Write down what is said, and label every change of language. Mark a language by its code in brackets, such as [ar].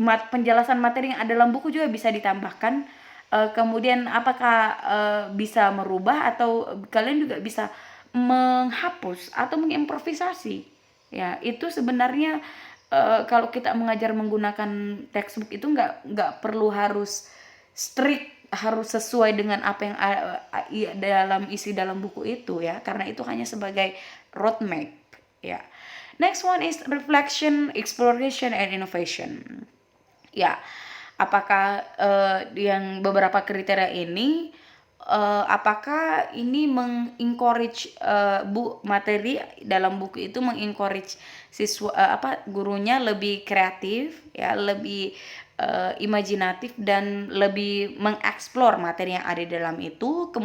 [id] Penjelasan materi yang ada dalam buku juga bisa ditambahkan. Kemudian apakah bisa merubah, atau kalian juga bisa menghapus atau mengimprovisasi, ya. Itu sebenarnya kalau kita mengajar menggunakan textbook itu nggak perlu harus strict, harus sesuai dengan apa yang dalam isi dalam buku itu, ya, karena itu hanya sebagai roadmap, ya. [en] Next one is reflection, exploration, and innovation. [id] Ya, apakah yang beberapa kriteria ini apakah ini mengencourage materi dalam buku itu mengencourage siswa gurunya lebih kreatif, ya, lebih imajinatif dan lebih mengeksplor materi yang ada di dalam itu.